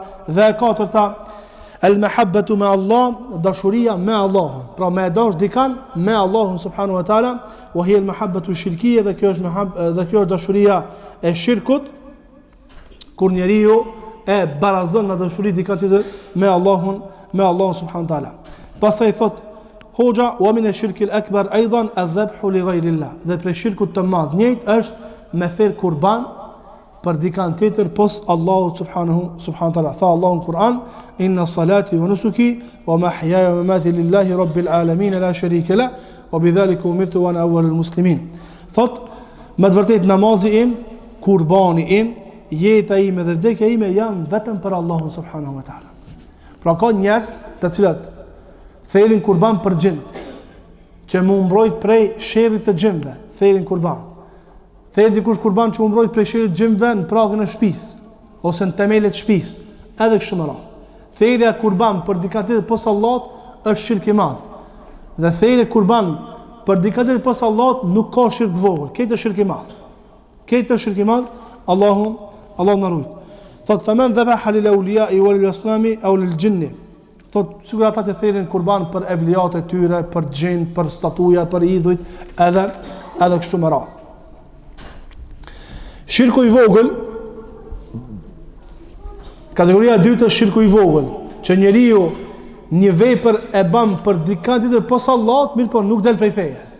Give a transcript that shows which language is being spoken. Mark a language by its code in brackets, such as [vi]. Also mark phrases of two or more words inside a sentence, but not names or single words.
[sq] Dhe e katërta, [ar] المحبة مع الله, [sq] dashuria me Allahun. Pra me dash dikan me Allahun [ar] سبحانه وتعالى, وهي المحبة الشركية, [sq] dhe kjo është dashuria e shirkut, kur njeriu e barazon në dashuri dikan tjetër me Allahun [ar] سبحانه وتعالى. [sq] Pastaj thot hoxha, [ar] ومن الشرك الأكبر أيضا الذبح لغير الله. [sq] Dhe për shirkut të madh njëjtë është me therr kurban për dikan tjetër pos Allahu [ar] سبحانه وتعالى. [sq] Tha Allahu në Kur'an: [ar] إن صلاتي ونسكي ومحياي ومماتي لله رب العالمين لا شريك له وبذلك أمرت وأنا أول المسلمين. [sq] Thot me vërtet namazi im, kurbani im, jeta ime dhe vdekja ime janë vetëm për Allahun [ar] سبحانه وتعالى. [sq] Pra ka njerëz të cilët Thelin kurban për gjinët, që më mbrojt prej sherrit të gjinëve, thelin kurban. Thel dikush kurban që më mbrojt prej sherrit të gjinëve në pragën e shtëpisë, ose në temelet të shtëpisë, edhe kështu me radhë. Thelja kurban për dikant tjetër pos Allahut është shirk i madh. Dhe thelja kurban për dikant tjetër pos Allahut nuk ka shirk të vogël, këtë është shirk i madh. Këtë është shirk i madh, Allahu na ruaj. [ar] Thot فمن ذبح للأولياء والأصنام أو للجن. [sq] Thot sigur ata që thelin kurban për evliat e tyre, për xhin, për statuja, për idhujt, edhe kështu me radhë. Shirku i vogël, kategoria e dytë është shirku i vogël, që njeriu një vepër e bën për dikant tjetër pos Allahut, mirë po nuk del prej fejes.